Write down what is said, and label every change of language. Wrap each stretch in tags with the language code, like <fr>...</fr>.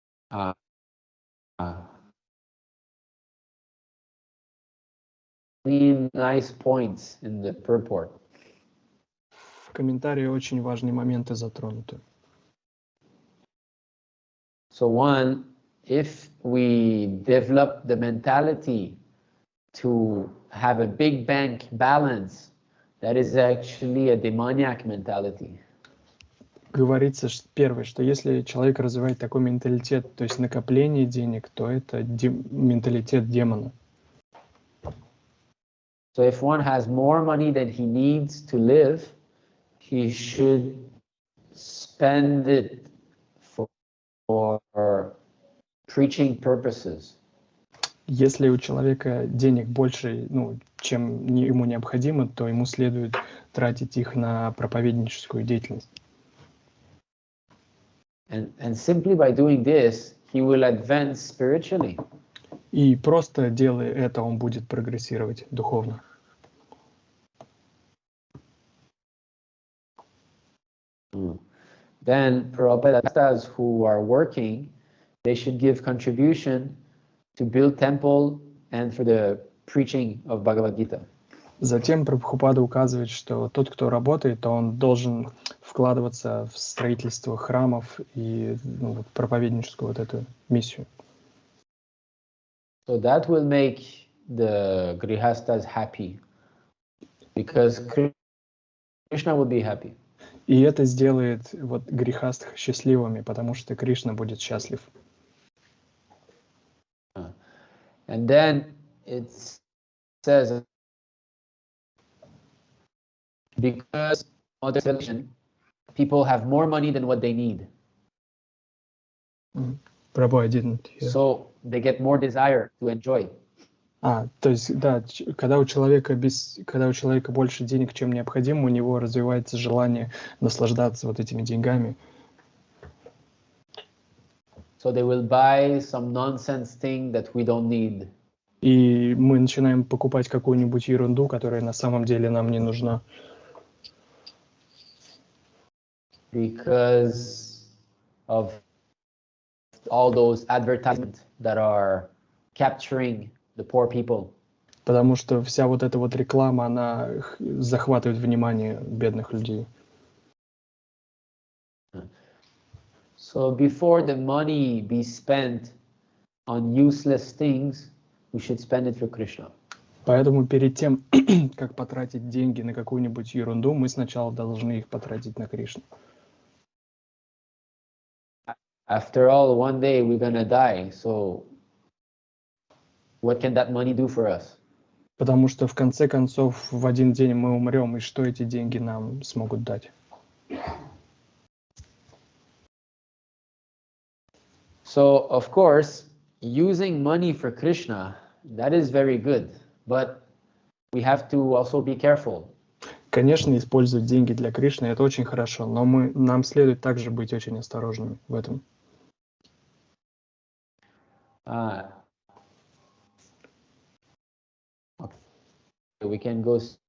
<en>uh, nice points in the purport.</en> <ru>В комментарии очень важные моменты затронуты.</ru> <en>So one, if we develop the mentality to have a big bank balance, that is actually a demoniac mentality.</en> <ru>Говорится, первое, что если человек развивает такой менталитет, то есть накопление денег, то это менталитет демона.</ru> <en>So if one has more money than he needs to live, he should spend it for preaching purposes.</en> <ru>Если у человека денег больше, чем ему необходимо, то ему следует тратить их на проповедническую деятельность.</ru> <en>And simply by doing this, he will advance spiritually.</en> <ru>И просто делая это, он будет прогрессировать духовно.</ru> <en>Then Prabhupada's who are working, they should give contribution to build temple and for the preaching of Bhagavad Gita.</en> <ru>Затем Прабхупада указывает, что тот, кто работает, он должен вкладываться в строительство храмов и проповедническую вот эту миссию.</ru> <en>So that will make the grihastas happy, because Krishna will be happy.</en> <ru>И это сделает грехастх счастливыми, потому что Кришна будет счастлив.</ru> <en>And then it says, because of this religion, people have more money than what they need. Prabhu, I didn't hear. So they get more desire to enjoy.</en> <ru>То есть, да, когда у человека больше денег, чем необходимо, у него развивается желание наслаждаться вот этими деньгами.</ru> <en>So they will buy some nonsense thing that we don't need.</en> <ru>И мы начинаем покупать какую-нибудь ерунду, которая на самом деле нам не нужна.</ru> <en>Because of all those advertisements that are capturing the poor people.</en> <ru>Потому что вся вот эта реклама, она захватывает внимание бедных людей.</ru> <en>So before the money be spent on useless things, we should spend it for Krishna.</en> <ru>Поэтому перед тем, как потратить деньги на какую-нибудь ерунду, мы сначала должны их потратить на Кришну.</ru> <en>After all, one day we're gonna die, so what can that money do for us?</en> <ru>Потому что в конце концов в один день мы умрем, и что эти деньги нам смогут дать?</ru> <en>So of course, using money for Krishna, that is very good, but we have to also be careful.</en> <ru>Конечно, использовать деньги для Кришны — это очень хорошо, но нам следует также быть очень осторожными в этом.</ru> <en>We can go.</en>